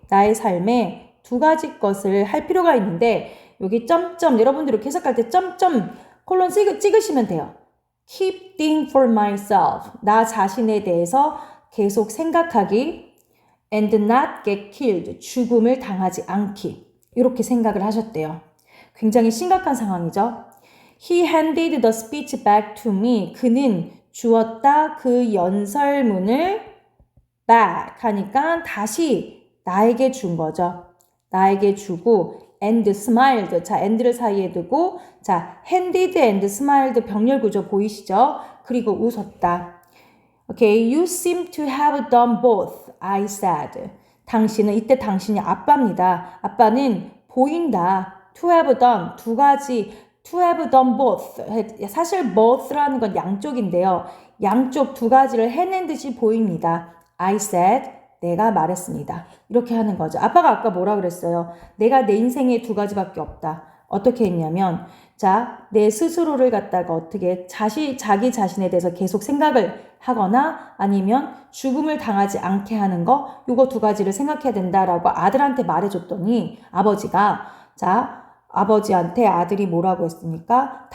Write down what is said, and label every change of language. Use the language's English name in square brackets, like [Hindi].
[Korean] 나의 삶에 두 가지 것을 할 필요가 있는데 여기 점점 여러분들 이렇게 해석할 때 점점 콜론 찍으시면 돼요. [English] keep think for myself. [Korean] 나 자신에 대해서 계속 생각하기. [English] and not get killed. [Korean] 죽음을 당하지 않기. 이렇게 생각을 하셨대요. 굉장히 심각한 상황이죠. [English] He handed the speech back to me. [Korean] 그는 주었다 그 연설문을 back 하니까 다시 나에게 준 거죠. 나에게 주고 [English] and smiled. [Korean] 자, and를 사이에 두고 자, handed and smiled 병렬 구조 보이시죠? 그리고 웃었다. [English] Okay, you seem to have done both, I said. [Korean] 당신은 이때 당신이 아빠입니다. 아빠는 보인다. [English] To have done [Korean] 두 가지 [English] to have done both. [Korean] 사실 both라는 건 양쪽인데요. 양쪽 두 가지를 해낸 듯이 보입니다. [English] I said, [Korean] 내가 말했습니다. 이렇게 하는 거죠. 아빠가 아까 뭐라 그랬어요? 내가 내 인생에 두 가지밖에 없다. 어떻게 했냐면 자, 내 스스로를 갖다가 어떻게 자기 자신에 대해서 계속 생각을 하거나 아니면 죽음을 당하지 않게 하는 거 요거 두 가지를 생각해야 된다라고 아들한테 말해줬더니 아버지가 자, 아버지한테 아들이 뭐라고 했습니까?